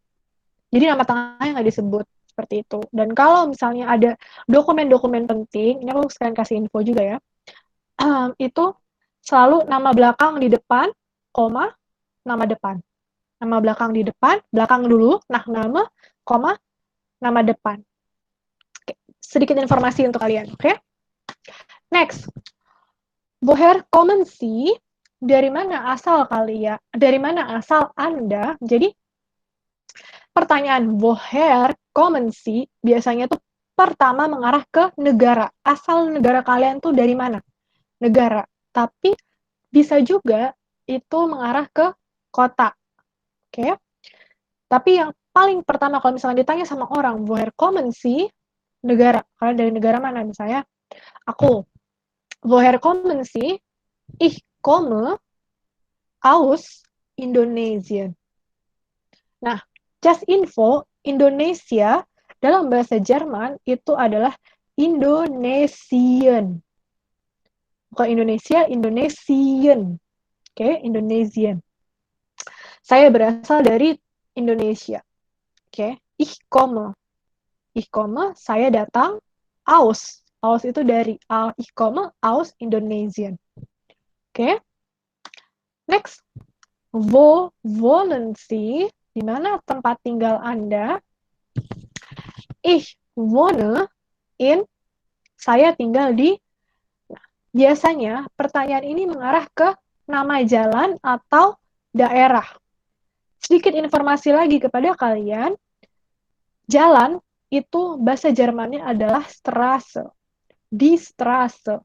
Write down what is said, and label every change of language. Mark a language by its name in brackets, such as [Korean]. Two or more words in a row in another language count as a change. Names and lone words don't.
[Indonesian] Jadi nama tengahnya nggak disebut seperti itu. Dan kalau misalnya ada dokumen-dokumen penting, ini aku sekalian kasih info juga ya, itu selalu nama belakang di depan, koma, nama depan. Nama belakang di depan, belakang dulu, nah nama, koma, nama depan. Oke, sedikit informasi untuk kalian, oke? Next, [German] woher kommen Sie? [Indonesian] Dari mana asal kalian? Dari mana asal Anda? Jadi, pertanyaan [German] woher kommen Sie [Indonesian] biasanya tuh pertama mengarah ke negara. Asal negara kalian tuh dari mana? Negara. Tapi bisa juga itu mengarah ke kota. Oke. Tapi yang paling pertama kalau misalnya ditanya sama orang, [German] woher kommen Sie? [Indonesian] Negara. Kalian dari negara mana? Misalnya, aku. [German] Woher kommen Sie? Ich komme aus Indonesia. [Indonesian] Nah, [English] just info, [Indonesian] Indonesia dalam bahasa Jerman itu adalah Indonesian. Bukan Indonesia, Indonesian. Oke, Indonesian. Saya berasal dari Indonesia. Oke, [German] ich komme. Ich komme, [Indonesian] saya datang. Aus. Aus itu dari. [German] Ich komme aus Indonesien. [Indonesian] Oke. Next. [German] Wo wohnen Sie? [Indonesian] Di mana tempat tinggal Anda? [German] Ich wohne in, [Indonesian] saya tinggal di. Nah, biasanya pertanyaan ini mengarah ke nama jalan atau daerah. Sedikit informasi lagi kepada kalian, jalan itu bahasa Jermannya adalah Straße, [German] die Straße.